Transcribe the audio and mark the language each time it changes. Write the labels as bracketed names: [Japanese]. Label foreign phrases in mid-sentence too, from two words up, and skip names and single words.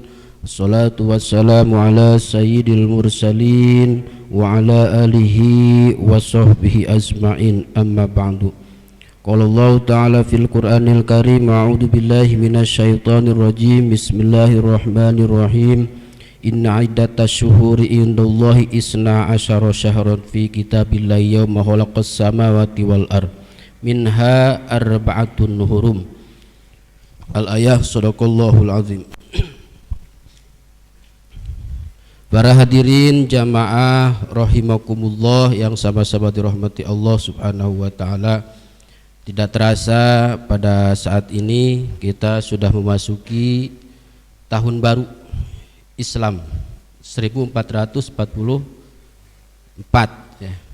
[Arabic] والصلاة والسلام على سيد المرسلين وعلى آله وصحبه أجمعين، أما بعد. قال الله تعالى في القرآن الكريم، أعوذ بالله من الشيطان الرجيم. بسم الله الرحمن الرحيم. إن عدة الشهور عند الله اثنا عشر شهرا في كتاب الله يوم خلق السماوات والأرض منها أربعة حرم. الآية. صدق الله العظيم. [Indonesian] Para hadirin jamaah rahimakumullah yang sama-sama dirahmati Allah [Arabic] سبحانه وتعالى, [Indonesian] tidak terasa pada saat ini kita sudah memasuki tahun baru Islam 1444 ya,